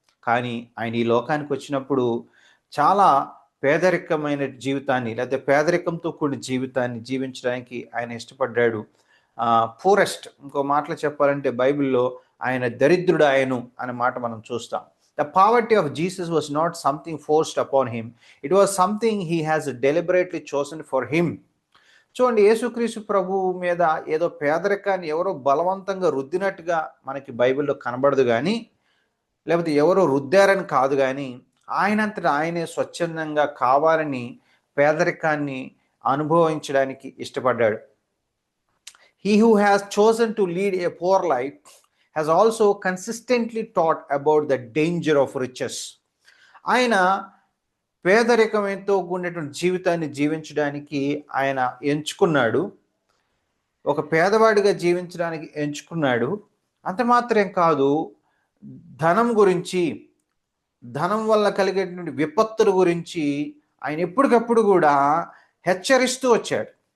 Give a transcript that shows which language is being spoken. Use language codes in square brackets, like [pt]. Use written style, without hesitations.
[te] కానీ ఆయన ఈ లోకానికి వచ్చినప్పుడు చాలా పేదరికమైన జీవితాన్ని, లేదా పేదరికంతో కూడిన జీవితాన్ని జీవించడానికి ఆయన ఇష్టపడ్డాడు. పూరెస్ట్, ఇంకో మాటలు చెప్పాలంటే బైబిల్లో ఆయన దరిద్రుడు ఆయను అనే మాట మనం చూస్తాం. [en] The poverty of Jesus was not something forced upon him. It was something he has deliberately chosen for him. [te] చూడండి, యేసుక్రీస్తు ప్రభువు మీద ఏదో పేదరికాన్ని ఎవరో బలవంతంగా రుద్దినట్టుగా మనకి బైబిల్లో కనబడదు కానీ, లేకపోతే ఎవరో రుద్దారని కాదు కానీ, ఆయనంతటా ఆయనే స్వచ్ఛందంగా కావాలని పేదరికాన్ని అనుభవించడానికి ఇష్టపడ్డాడు. [en] He who has chosen to lead a poor life has also consistently taught about the danger of riches. [te] ఆయన పేదరికంతో కూడినటువంటి జీవితాన్ని జీవించడానికి ఆయన ఎంచుకున్నాడు. ఒక పేదవాడిగా జీవించడానికి ఎంచుకున్నాడు. అంత మాత్రం కాదు, ధనం గురించి, ధనం వల్ల కలిగేటువంటి విపత్తుల గురించి ఆయన ఎప్పటికప్పుడు కూడా హెచ్చరిస్తూ వచ్చాడు.